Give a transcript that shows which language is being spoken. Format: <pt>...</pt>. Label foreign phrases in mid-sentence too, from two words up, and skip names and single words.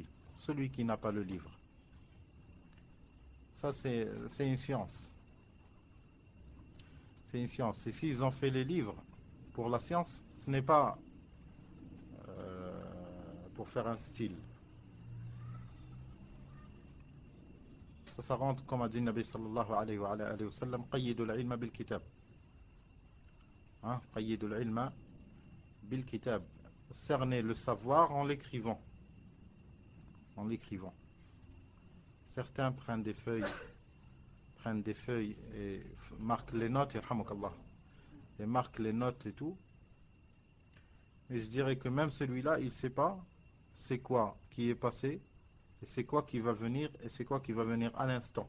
<fr>Celui qui n'a pas le livre, ça c'est une science. C'est une science. Et s'ils ont fait les livres pour la science, ce n'est pas pour faire un style. Ça rentre, comme a dit le Nabi</fr> <ar>صلى الله عليه وسلم, قيدوا العلم بالكتاب. قيدوا العلم بالكتاب.</ar> <fr>Cerner le savoir en l'écrivant. En l'écrivant. Certains prennent des feuilles et marquent les notes, et marquent les notes et tout. Mais je dirais que même celui-là, il ne sait pas c'est quoi qui est passé, et c'est quoi qui va venir, et c'est quoi qui va venir à l'instant.</fr>